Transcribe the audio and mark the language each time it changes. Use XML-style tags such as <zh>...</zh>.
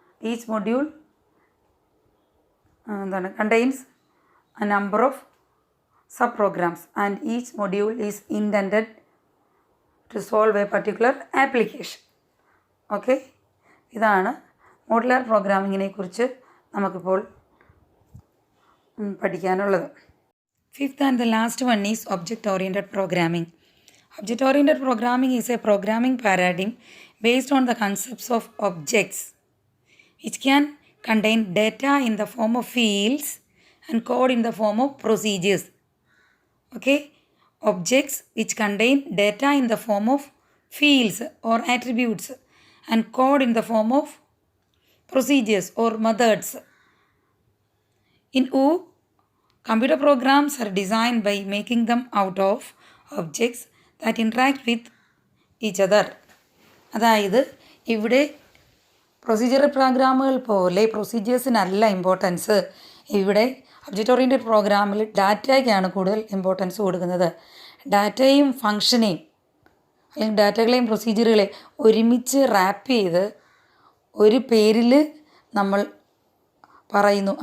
<en>Each module contains a number of sub-programs and each module is intended to solve a particular application.</en> <ml>Okay, ഇതാണ് modular പ്രോഗ്രാമിങ്ങിനെ കുറിച്ച് നമുക്കിപ്പോൾ പഠിക്കാനുള്ളത്.</ml> <en>Fifth and the last one is object oriented programming. Object oriented programming is a programming paradigm based on the concepts of objects, which can contain data in the form of fields and code in the form of procedures. Okay, objects which contain data in the form of fields or attributes and code in the form of procedures or methods. In O, computer programs are designed by making them out of objects that interact with each other.</en> <ml>അതായത് ഇവിടെ procedural പ്രോഗ്രാമുകൾ പോലെ പ്രൊസീജിയേഴ്സിനല്ല importance. ഇവിടെ object oriented പ്രോഗ്രാമിൽ ഡാറ്റയ്ക്കാണ് കൂടുതൽ importance കൊടുക്കുന്നത്. ഡാറ്റയും ഫങ്ഷനെയും അല്ലെങ്കിൽ ഡാറ്റകളെയും പ്രൊസീജിയറുകളെയും ഒരുമിച്ച് റാപ്പ് ചെയ്ത് ഒരു പേരിൽ നമ്മൾ പറയുന്നു.</ml>